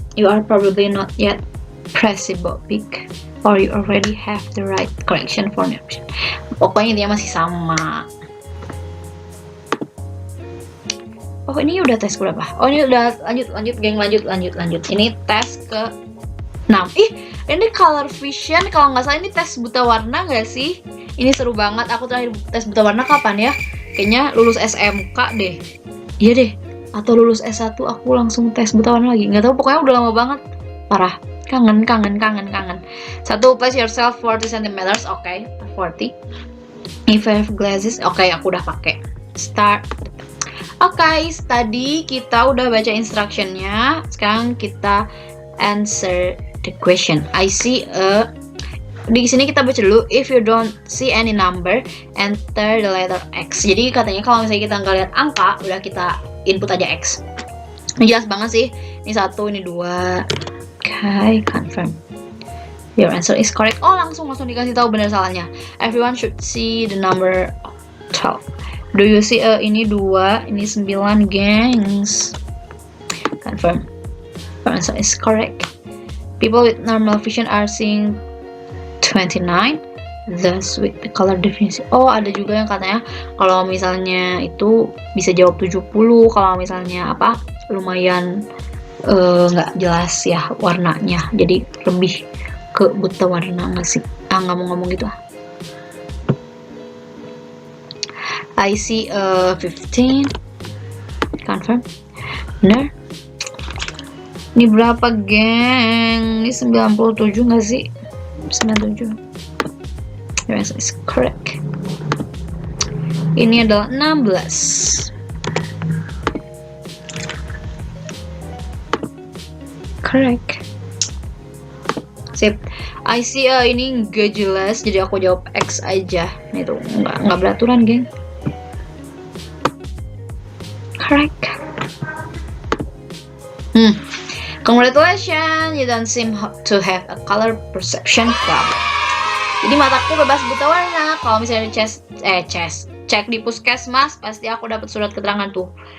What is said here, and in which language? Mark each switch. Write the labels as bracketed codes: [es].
[en] You are probably not yet presbyopia, or you already have the right correction for your vision. [id] Pokoknya dia masih sama. Oh, ini udah tes berapa? Oh, ini udah lanjut geng, lanjut. Ini tes ke 6. Ini color vision, kalau nggak salah ini tes buta warna nggak sih? Ini seru banget. Aku terakhir tes buta warna kapan ya? Kayaknya lulus SMK deh. Iya deh. Atau lulus S1 aku langsung tes buta warna lagi. Nggak tahu, pokoknya udah lama banget. Parah. Kangen. 1. [en] Place yourself 40 cm. Oke, 40. If you have glasses, oke, [id] aku udah pakai. [en] Start. [id] Oke, tadi kita udah baca instructionnya. Sekarang kita [en] answer the question. I see a. [id] Di sini kita baca dulu. [en] If you don't see any number, enter the letter X. [id] Jadi katanya kalau misalnya kita nggak lihat angka, udah kita input aja X. Ini jelas banget sih. Ini 1, ini 2. [en] Okay, confirm. Your answer is correct. [id] Oh, langsung dikasih tahu benar salahnya. [en] Everyone should see the number 12. Do you see [id] ini 2, ini 9, gengs. [en] Confirm. Your answer is correct. People with normal vision are seeing 29. Thus with the color definition. [id] Oh, ada juga yang katanya kalau misalnya itu bisa jawab 70, kalau misalnya apa? Lumayan nggak jelas ya warnanya. Jadi lebih ke buta warna nggak sih? Nggak mau ngomong gitu ah. [en] I see 15. Confirm. [id] Bener. Ini berapa, geng? Ini 97 nggak sih? [en] 97. Your answer is correct. [id] Ini adalah 16. [en] Correct. Sip. I see [id] ini nggak jelas, jadi aku jawab X aja. Itu nggak beraturan, geng. [en] Correct. Congratulations, you don't seem to have a color perception problem. [id] Jadi mataku bebas buta warna. Kalau misalnya cek di puskesmas, pasti aku dapat surat keterangan tuh.